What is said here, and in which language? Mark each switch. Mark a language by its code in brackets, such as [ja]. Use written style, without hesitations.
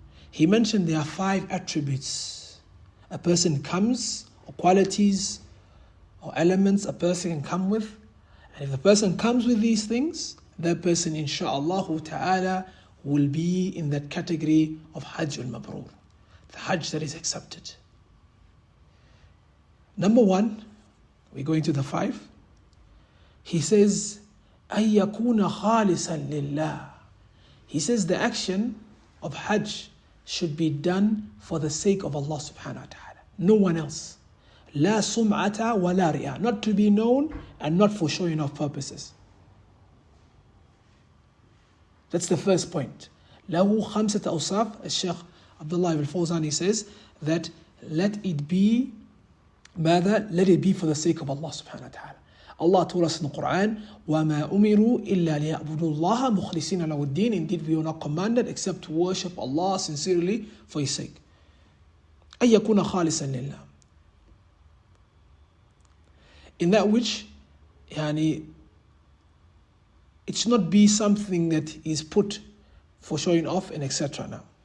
[en] He mentioned there are 5 attributes a person comes, or qualities or elements a person can come with. And if the person comes with these things, that person insha'Allah ta'ala will be in that category of Hajj al-Mabrur, the Hajj that is accepted. Number 1, we're going to the 5. He says, [ar] أن يكون خالصا لله. [en] He says the action of Hajj should be done for the sake of Allah subhanahu wa ta'ala. No one else. [ar] لا سمعة ولا رياء. [en] Not to be known and not for showing off purposes. That's the first point. [ar] له خمسة أوصاف. [en] Sheikh Abdullah ibn Fawzan, he says that let it be for the sake of Allah subhanahu wa ta'ala. Allah told us in the Quran, [ar] وَمَا أُمِرُوا إِلَّا لِيَعْبُدُوا اللَّهَ مُخْلِصِينَ لَهُ الدِّينَ. [en] Indeed, we are not commanded except to worship Allah sincerely for His sake. [ar] أَن يَكُونَ خَالِصًا لِلَّهِ. [en] In that which, it should not be something that is put for showing off and etc. now.